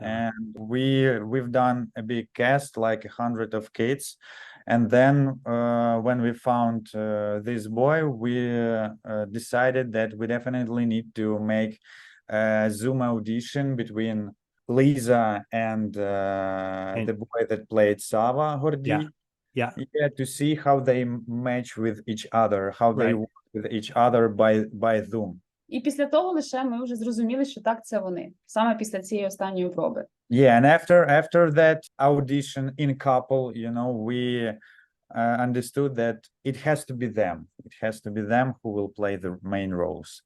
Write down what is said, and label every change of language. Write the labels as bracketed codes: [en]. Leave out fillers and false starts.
[en] And we've done a big cast, like 100 of kids, and then when we found this boy, we decided that we definitely need to make a Zoom audition between Lisa and the boy that played Sava, Hordi. Yeah. To see how they match with each other, how they work with each other by Zoom. [uk] І після того лише ми вже зрозуміли, що так, це вони. Саме після цієї останньої проби. [en] Yeah, and after that audition in couple, we understood that it has to be them. It has to be them who will play the main roles.